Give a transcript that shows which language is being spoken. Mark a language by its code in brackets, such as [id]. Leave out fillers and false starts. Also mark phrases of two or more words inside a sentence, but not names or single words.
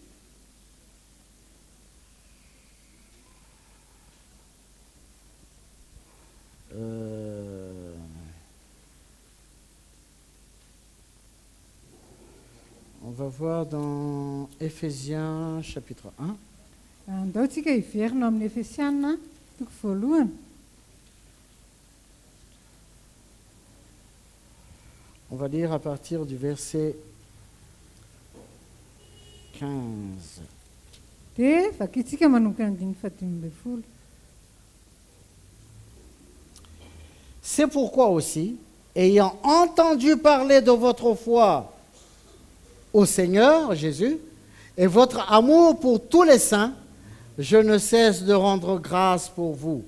[fr] On va voir dans Éphésiens chapitre 1. [mg] Andao tsika hiverina amin'ny Efesiana toko voalohany. [fr] On va lire à partir du verset 15. [mg] Dia vakitsika manomboka ny 15. [fr] C'est pourquoi aussi, ayant entendu parler de votre foi au Seigneur Jésus et votre amour pour tous les saints, je ne cesse de rendre grâce pour vous.